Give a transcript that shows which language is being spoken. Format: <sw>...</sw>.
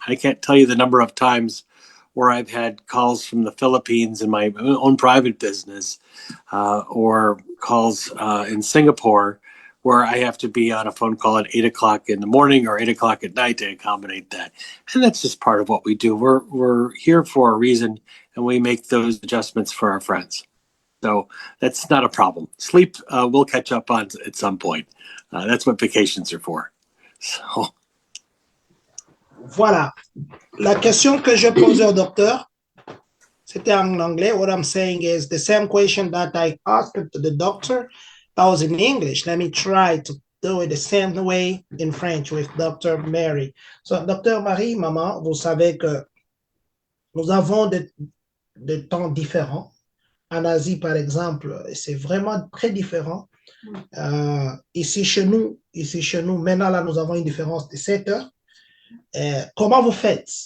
<en>I can't tell you the number of times where I've had calls from the Philippines in my own private business or calls in Singapore where I have to be on a phone call at 8 o'clock in the morning or 8 o'clock at night to accommodate that. And that's just part of what we do. We're here for a reason, and we make those adjustments for our friends. So that's not a problem. Sleep we'll catch up on at some point. That's what vacations are for. So.</en> <fr>Voilà. La question que je posais au docteur, C'était en anglais.</fr> <en>What I'm saying is the same question that I asked the doctor, that was in English. Let me try to do it the same way in French with Dr. Mary. So, Dr.</en> <fr>Marie, maman, vous savez que nous avons des temps différents. En Asie, par exemple, c'est vraiment très différent. Ici, chez nous, maintenant, là, nous avons une différence de 7 heures. Comment vous faites?</fr>